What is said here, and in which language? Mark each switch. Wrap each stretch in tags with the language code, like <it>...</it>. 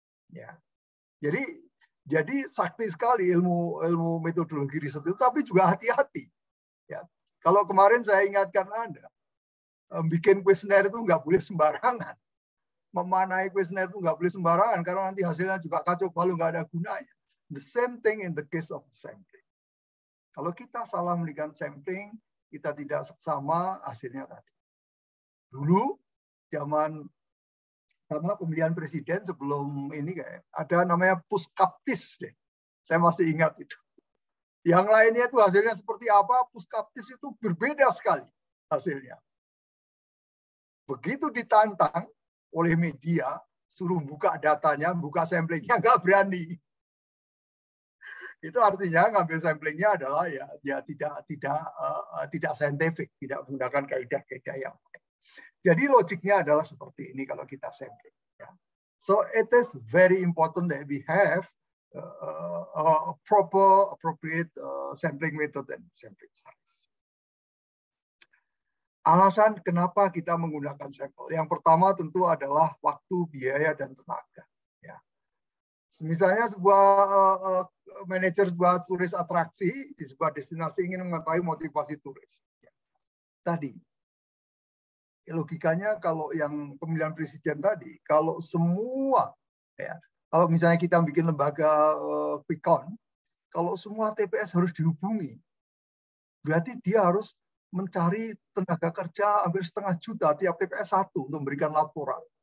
<id>Ya. Jadi sakti sekali ilmu metodologi riset itu, tapi juga hati-hati. Ya. Kalau kemarin saya ingatkan Anda, bikin kuesioner itu nggak boleh sembarangan. Memanai kuesioner itu nggak boleh sembarangan, karena nanti hasilnya juga kacau balau, nggak ada gunanya.</id> <en>The same thing in the case of sampling.</en> <id>Kalau kita salah memberikan sampling, kita tidak sama hasilnya tadi. Dulu, zaman pemilihan presiden sebelum ini kayak ada namanya puskaptis deh. Saya masih ingat itu. Yang lainnya itu hasilnya seperti apa, puskaptis itu berbeda sekali hasilnya. Begitu ditantang oleh media, suruh buka datanya, buka samplingnya, nggak berani. Itu artinya ngambil samplingnya adalah ya tidak saintifik, tidak menggunakan kaidah-kaidah yang baik. Jadi logiknya adalah seperti ini kalau kita sampling. Ya.</id> <en>So it is very important that we have a appropriate sampling method and sampling size.</en> <id>Alasan kenapa kita menggunakan sampel. Yang pertama tentu adalah waktu, biaya, dan tenaga. Ya. Misalnya sebuah manajer sebuah turis atraksi di sebuah destinasi ingin mengetahui motivasi turis. Ya. Tadi, logikanya kalau yang pemilihan presiden tadi, kalau semua, ya, kalau misalnya kita bikin lembaga quick count, kalau semua TPS harus dihubungi, berarti dia harus mencari tenaga kerja hampir 1,5 juta tiap TPS satu untuk memberikan laporan.</id>